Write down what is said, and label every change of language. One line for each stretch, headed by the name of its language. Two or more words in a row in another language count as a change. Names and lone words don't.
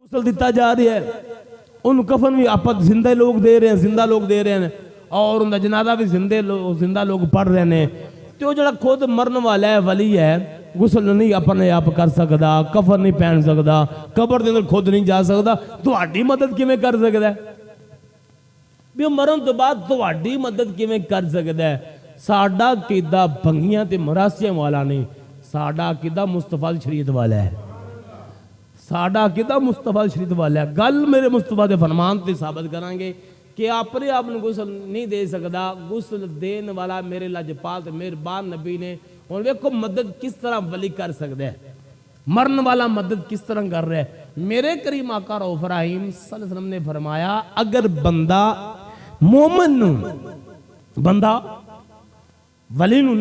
Urdu: غسل دیتا جا رہا ہے، ان کفن بھی آپ زندہ لوگ دے رہے ہیں، زندہ لوگ دے رہے ہیں، اور ان کا جنازہ بھی زندہ لوگ پڑھ رہے ہیں۔
Punjabi: تو جڑا خود مرن والا ہے، ولی ہے، غسل نہیں اپنے آپ کر سکتا، کفن نہیں پہن سکتا، قبر دے اندر خود نہیں جا سکتا، تہاڈی مدد کیویں کر سکتا ہے؟ بھی مرن تو بعد تہاڈی مدد کیویں کر سکتا ہے؟ ساڈا عقیدہ بھنگیاں تے مراسیاں والا نہیں، ساڈا عقیدہ مصطفیٰ دی شریعت والا ہے، ساڈا عقیدہ مصطفیٰ دی شریعت والا ہے۔ گل میرے مصطفیٰ دے فرمان تے ثابت کریں گے کہ اپنے آپ نے غسل نہیں دے سکتا، غسل دین والا میرے لاجپال تے مہربان نبی نے۔
Urdu: اور ویکھو مدد کس طرح ولی کر سکتا ہے، مرن والا مدد کس طرح کر رہا ہے۔ میرے کریم آقا رؤوف رحیم
Arabic: صلی اللہ علیہ وسلم
Urdu: نے فرمایا، اگر بندہ مومن نو، بندہ ولی نو